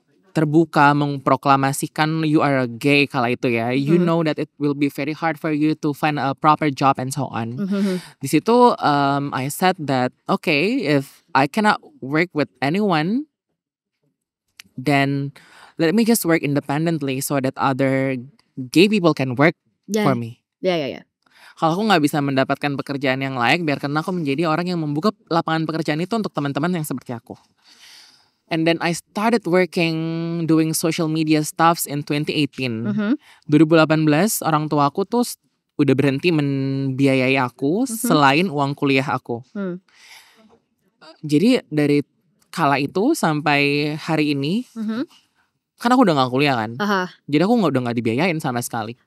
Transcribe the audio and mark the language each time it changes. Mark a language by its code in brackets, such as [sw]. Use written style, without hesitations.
[id] terbuka mengproklamasikan [en] you are a gay [id] kala itu ya, [en] you know that it will be very hard for you to find a proper job and so on. [id] Di situ [en] I said that okay, if I cannot work with anyone, then let me just work independently so that other gay people can work for me. Yeah. [id] Kalau aku nggak bisa mendapatkan pekerjaan yang layak, biarkan aku menjadi orang yang membuka lapangan pekerjaan itu untuk teman-teman yang seperti aku. [en] And then I started working doing social media stuffs in 2018. [id] 2018 orang tua aku tuh udah berhenti membiayai aku selain uang kuliah aku. Jadi dari kala itu sampai hari ini, kan aku udah gak kuliah kan. Jadi aku udah gak dibiayain sama sekali.